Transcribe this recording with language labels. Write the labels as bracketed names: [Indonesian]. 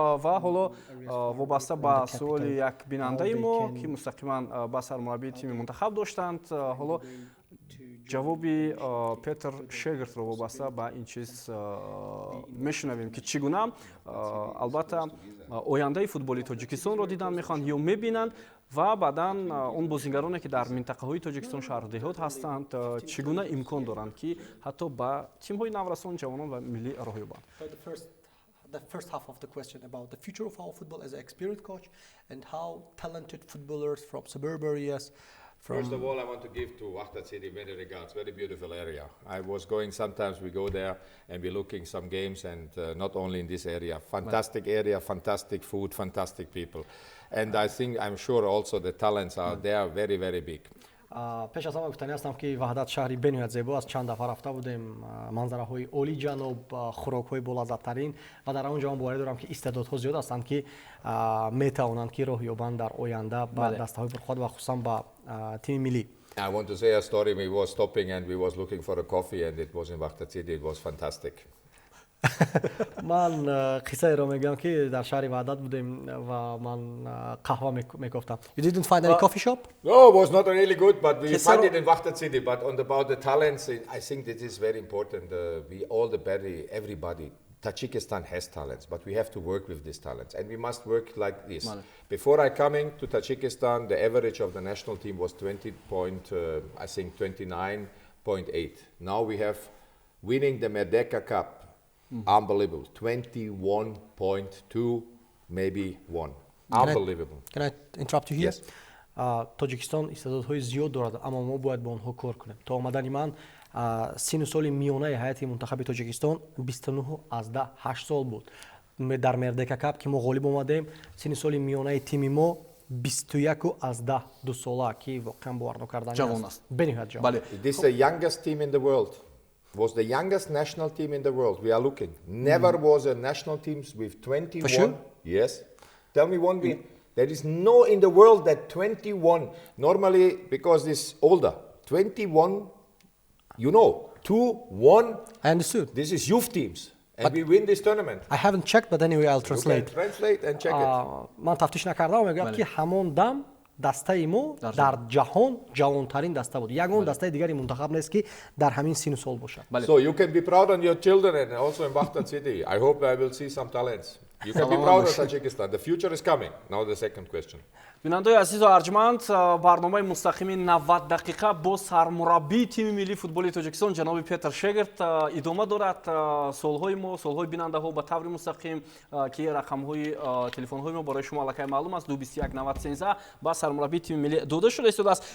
[Tajik] Ва ҳоло вобаста ба суоли як бинандаи мо ки мустақиман ба сармураббии тими мунтахаб доштанд, ҳоло ҷавоби Петр Шегртро вобаста ба ин чиз мешунавем ки чӣ гуна албатта ояндаи футболи Тоҷикистонро дидан мехоҳанд ё мебинанд ва баъдан он бозингароне ки дар минтақаҳои Тоҷикистон шаҳру деҳот ҳастанд чӣ гуна имкон доранд ки ҳатто ба тимҳои наврасон, ҷавонон ва миллӣ роҳ ёбанд. [English] The first half of the question about the future of our football as an experienced coach and how talented footballers from suburb areas. First of all, I want to give to Wahdat City many regards. Very beautiful area. I was going, sometimes we go there and we're looking some games, and not only in this area. Fantastic area, fantastic food, fantastic people. And I think, I'm sure also the talents are there very, very big. [Tajik] пеш аз ҳама гуфтанӣ ҳастам ки ваҳдат шаҳри бениҳоят зебо аст. чанд дафъа рафта будем, манзараҳои олиҷаноб, хӯрокҳои болаззаттарин, ва дар он ҷо ҳам боварӣ дорам ки истеъдодҳо зиёд ҳастанд ки метавонанд ки роҳ ёбанд дар оянда ба дастаҳои пурход ва хусусан ба тими миллӣ. [English] I want to say a story. We was stopping and we was looking for a coffee, and it was in Wahdat City. It was fantastic. [Tajik] ман қиссаеро мегӯям ки дар шаҳри ваҳдат будем ва ман қаҳва мекофтам. [English] You didn't find any coffee shop? No, it was not really good, but we found it in Wahdat City. But about the talents, I think this is very important. Everybody, Tajikistan has talents, but we have to work with these talents, and we must work like this. Before I coming to Tajikistan, the average of the national team was 29.8. Now we have winning the Merdeka Cup. Unbelievable. 21.2, maybe 1. Unbelievable. Can I interrupt you here? Yes. [Tajik] Тоҷикистон истеъдодҳои зиёд дорад, аммо мо бояд бо онҳо кор кунем. То омадани ман сину соли миёнаи ҳайати мунтахаби Тоҷикистон 29.8 сол буд. Дар Мердека Кап ки мо ғолиб омадем, сину соли миёнаи тими мо 21.2 сола ки воқеан бовар накардани аст. Бениҳоят ҷавон. [English] This is the youngest team in the world. Was the youngest national team in the world. We are looking. Never was a national team with 21. For sure? Yes. Tell me one win. There is no in the world that 21. Normally, because this older. 21, 2-1. I understood. This is youth teams. And we win this tournament. I haven't checked, but anyway, I'll translate. You can translate and check it. [Tajik] Man тафтиш накардам, мегӯям ки ҳамон дам дастаи мо дар ҷаҳон ҷавонтарин даста буд. Ягон дастаи дигари мунтахаб нест ки дар ҳамин сину сол бошад. [English] So you can be proud on your children and also in Wahdat City. I hope I will see some talents. You can be proud of Tajikistan. The future is coming. Now the second question. [Tajik] бинандаи азизу арҷманд, барномаи мустақими 90 дақиқа бо сармураббии тими миллии футболи Тоҷикистон ҷаноби Петр Шегрт идома дорад. Солҳои мо, солҳои бинандаҳо ба таври мустақим ки рақамҳои телефонҳои мо барои шумо аллакай маълум аст, 221 90 13 ба сармураббии тими миллӣ дода шуда истодааст.